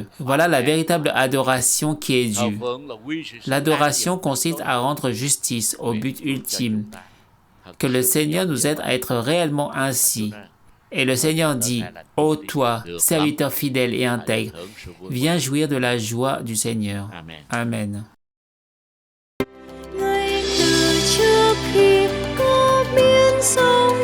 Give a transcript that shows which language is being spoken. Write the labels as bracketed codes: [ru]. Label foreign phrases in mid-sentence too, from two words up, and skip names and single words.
[fr] Voilà la véritable adoration qui est due. L'adoration consiste à rendre justice au but ultime. Que le Seigneur nous aide à être réellement ainsi. Et le Seigneur dit, « Ô toi, serviteur fidèle et intègre, viens jouir de la joie du Seigneur. » Amen. [vi] Ngay từ trước khi có biển sâu